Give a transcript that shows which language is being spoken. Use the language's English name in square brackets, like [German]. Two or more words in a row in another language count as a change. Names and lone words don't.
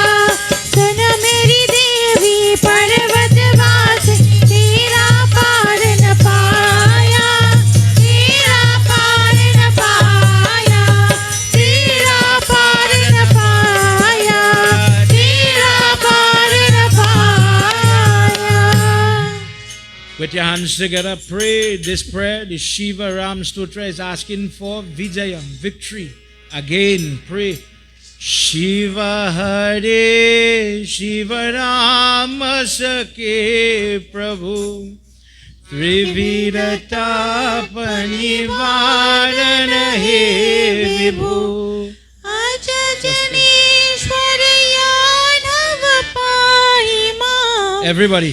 [Hindi] सुन मेरी देवी पर्वतवासी तेरा पार न पाया, तेरा पार न पाया, तेरा पार न पाया, तेरा पार न पाया। [English] With your hands together, pray this prayer. The Shiva Ram Stotra is asking for Vijayam, victory. Again, pray. [Sanskrit] शिव हरे शिव राम सखे प्रभु त्रिविध ताप निवारण हे विभु. [English] Everybody.